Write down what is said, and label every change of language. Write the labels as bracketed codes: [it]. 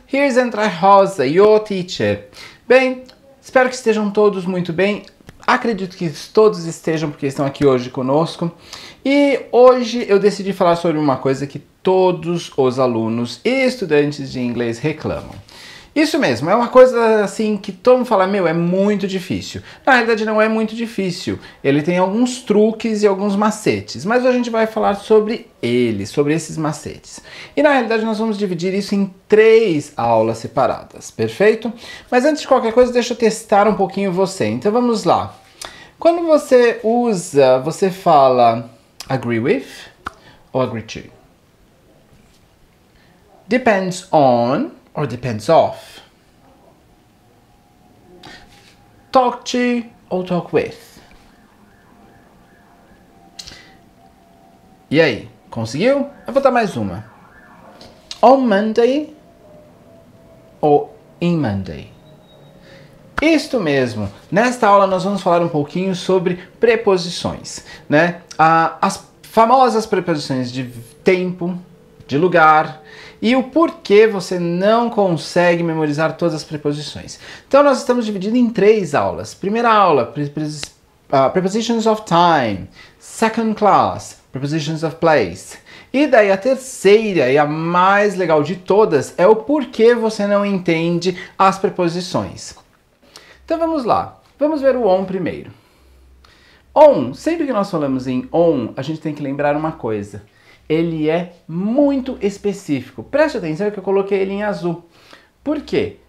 [en] Here's André Rosa, your teacher. [pt] Bem, espero que estejam todos muito bem. Acredito que todos estejam porque estão aqui hoje conosco. E hoje eu decidi falar sobre uma coisa que todos os alunos e estudantes de inglês reclamam. Isso mesmo, é uma coisa assim que todo mundo fala, meu, é muito difícil. Na realidade não é muito difícil, ele tem alguns truques e alguns macetes, mas a gente vai falar sobre eles, sobre esses macetes. E na realidade nós vamos dividir isso em 3 aulas separadas, perfeito? Mas antes de qualquer coisa, deixa eu testar um pouquinho você, então vamos lá. Quando você usa, você fala agree with ou agree to? [en] Depends on or depends off? Talk to [pt] ou [en] talk with? [pt] E aí, conseguiu? Eu vou dar mais uma. On Monday ou in Monday? Isto mesmo. Nesta aula nós vamos falar um pouquinho sobre preposições, né? As famosas preposições de tempo, de lugar, e o porquê você não consegue memorizar todas as preposições. Então nós estamos dividindo em 3 aulas. Primeira aula, [en] prepositions of time. Second class, prepositions of place. [pt] E daí a terceira e a mais legal de todas é o porquê você não entende as preposições. Então vamos lá, vamos ver o on primeiro. On, sempre que nós falamos em on, a gente tem que lembrar uma coisa. Ele é muito específico. Preste atenção que eu coloquei ele em azul. Por quê?